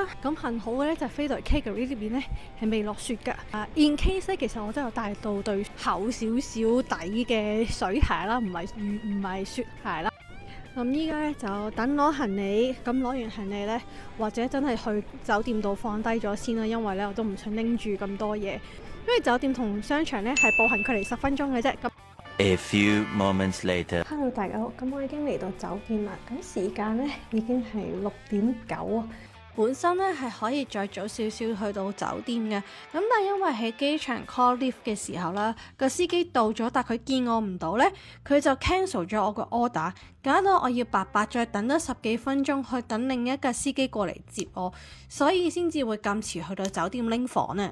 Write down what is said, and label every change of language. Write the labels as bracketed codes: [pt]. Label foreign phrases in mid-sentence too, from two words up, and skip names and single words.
[yue] 咁幸好嘅呢，就飛到嚟 Calgary 呢邊呢，係未落雪㗎。 [en] In case [yue] 其實我都有帶到對厚少少底嘅水鞋啦，唔係雪鞋啦。咁依家呢，就等攞行李，咁攞完行李呢，或者真係去酒店度放低咗先啦，因為呢，我都唔想拎住咁多嘢，因為酒店同商場呢，係步行距離10分鐘嘅啫。 [en] A few moments later. [yue] Hello，大家好，咁我已經嚟到酒店啦，咁時間呢已經係6點9啊。本身呢係可以再早少少去到酒店嘅，咁但係因為喺機場 [en] call lift [yue] 嘅時候啦，個司機到咗，但佢見我唔到呢，佢就 cancel 咗我個 order， 搞到我要白白再等多10幾分鐘去等另一架司機過嚟接我，所以先至會咁遲去到酒店拎房呢。